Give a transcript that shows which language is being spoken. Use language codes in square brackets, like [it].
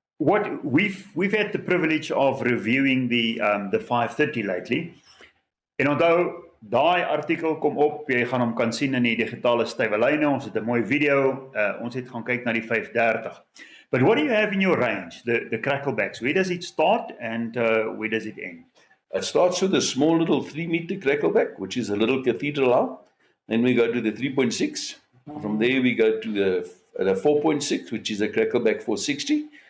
[en] What we've had the privilege of reviewing the 530 lately. [af] En onthou, daai artikel kom op, jy gaan hom kan sien in die digitale stywelyne. Ons het 'n mooi video. Ons het gaan kyk na die 530. [en] But what do you have in your range, the Cracklebacks? Where does it start and where does it end? It starts with a small little 3-meter Crackleback, which is a little cathedral hull. Then we go to the 3.6. From there we go to the 4.6, which is a Crackleback 460.